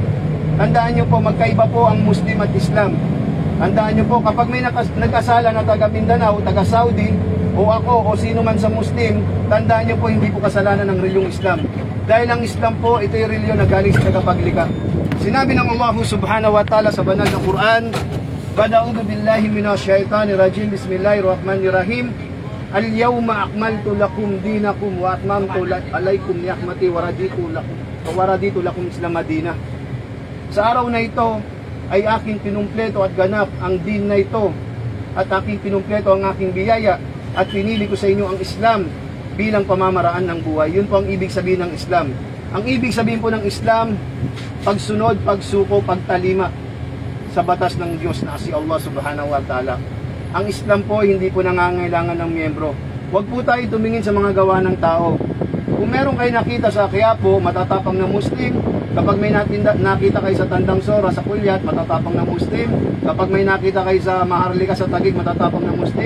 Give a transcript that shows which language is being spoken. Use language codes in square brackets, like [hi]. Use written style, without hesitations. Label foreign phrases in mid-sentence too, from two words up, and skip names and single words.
[tl] Tandaan nyo po, magkaiba po ang Muslim at Islam. Tandaan nyo po, kapag may nagkasala na taga Mindanao, taga Saudi, o ako, o sino man sa Muslim, tandaan nyo po, hindi po kasalanan ng reliyong Islam. Dahil ang Islam po, ito yung reliyon na galing sa tagapaglikha. Sinabi ng Allah [ar] سبحانه وتعالى [tl] sa banal na Quran, [ar] أعوذ بالله من الشيطان الرجيم. بسم الله الرحمن الرحيم. اليوم أكملت لكم دينكم وأتممت عليكم نعمتي ورضيت لكم الإسلام مدينة. [tl] Sa araw na ito ay aking pinumpleto at ganap ang din na ito, at aking pinumpleto ang aking biyaya, at pinili ko sa inyo ang Islam bilang pamamaraan ng buhay. Yun po ang ibig sabihin ng Islam. Ang ibig sabihin po ng Islam, pagsunod, pagsuko, pagtalima sa batas ng Diyos na si Allah [ar] سبحانه وتعالى. [tl] Ang Islam po hindi po nangangailangan ng miyembro. Huwag po tayo tumingin sa mga gawa ng tao. Kung meron kayo nakita sa Quiapo, matatapang na Muslim. Kapag may nakita kayo sa Tandang Sora, sa Kulyat, matatapang na Muslim. Kapag may nakita kayo sa Maharlika, sa Taguig, matatapang na Muslim.